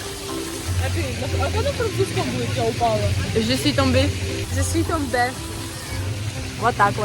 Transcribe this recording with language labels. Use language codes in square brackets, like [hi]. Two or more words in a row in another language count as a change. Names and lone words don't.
[ru] А когда французском будет я упала? [fr] Je suis tombée. Je suis tombée. [ru] Вот так вот.